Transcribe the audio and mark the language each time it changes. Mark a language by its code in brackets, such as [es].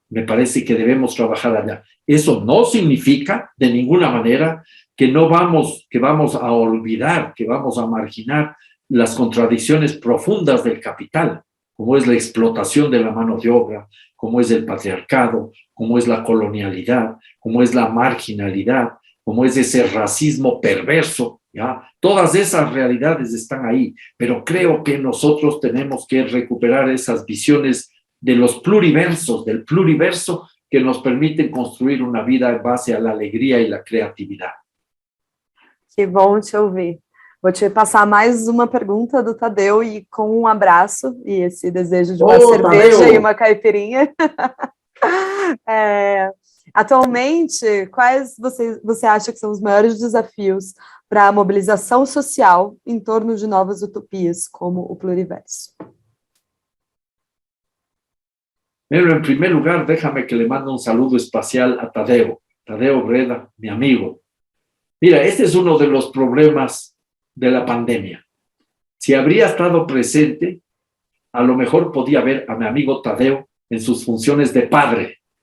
[es] Me parece que debemos trabajar allá. Eso no significa de ninguna manera que vamos a olvidar, que vamos a marginar las contradicciones profundas del capital, como es la explotación de la mano de obra, como es el patriarcado, como es la colonialidad, como es la marginalidad, como es ese racismo perverso, ¿ya? Todas esas realidades están ahí, pero creo que nosotros tenemos que recuperar esas visiones de los pluriversos, del pluriverso que nos permiten construir una vida en base a la alegría y la creatividad. [pt] Que bom te ouvir. Vou te passar mais uma pergunta do Tadeu e com um abraço e esse desejo de uma cerveja Tadeu. E uma caipirinha. Atualmente, quais você acha que são os maiores desafios para a mobilização social em torno de novas utopias, como o pluriverso? [es] Pero en primer lugar, déjame que le mando un saludo especial a Tadeo Breda, mi amigo. Mira, este es uno de los problemas de la pandemia. Si habría estado presente, a lo mejor podía ver a mi amigo Tadeo en sus funciones de padre.